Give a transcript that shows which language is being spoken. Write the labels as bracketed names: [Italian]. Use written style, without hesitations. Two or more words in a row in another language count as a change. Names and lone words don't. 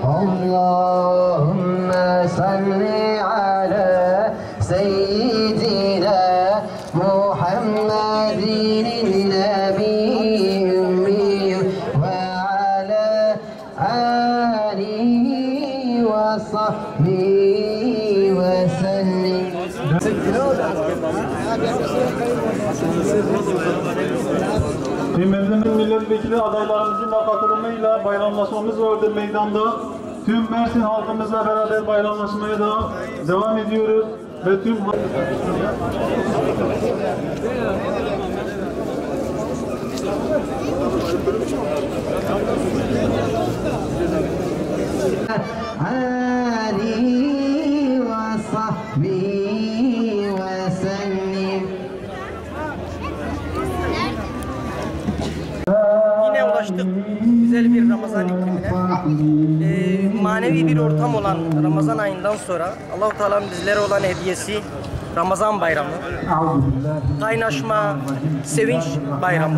[Arabic] اللهم صل على سيدنا محمد النبي أمي وعلى آله وصحبه وسلم. [Turkish] Kıymetli milletvekili adaylarımızın da katılımıyla bayramlaşmamız vardı meydanda. Tüm Mersin halkımızla beraber bayramlaşmaya da devam ediyoruz ve tüm [Arabic] آله وصحبه وسلم. [Turkish] Yine ulaştık güzel bir Ramazan iklimine. Manevi bir ortam olan Ramazan ayından sonra Allah-u Teala'nın bizlere olan hediyesi Ramazan bayramı. Kaynaşma, sevinç bayramı.